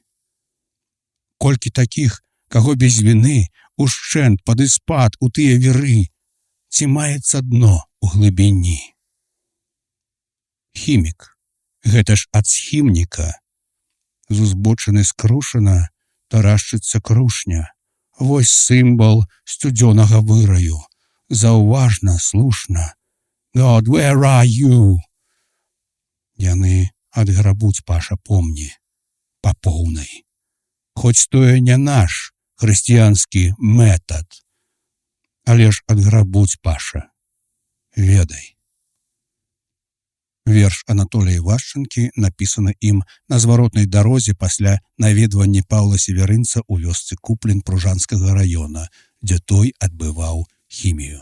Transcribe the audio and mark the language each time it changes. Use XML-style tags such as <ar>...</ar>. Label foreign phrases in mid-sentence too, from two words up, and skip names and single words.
<be>Колькі такіх, каго без віны, ушчэнт пад іспад у тыя віры, ці маецца дно у глыбіні. Хімік, гэта ж ад схімніка. З узбочыны скрушана тарашчыцца крушня. Вось сімвал сцюдзёнага выраю. Заўважна, слушна.</be> <en>God, where are you?</en> <be>Яны адграбуць, Паша, помні, па поўнай. Хоць тое не наш хрысціянскі метад, але ж адграбуць, Паша, ведай. Верш Анатолія Івашчанкі напісаны ім на зваротнай дарозе пасля наведвання Паўла Севярынца ў вёсцы Куплен Пружанскага раёна, дзе той адбываў хімію.</be>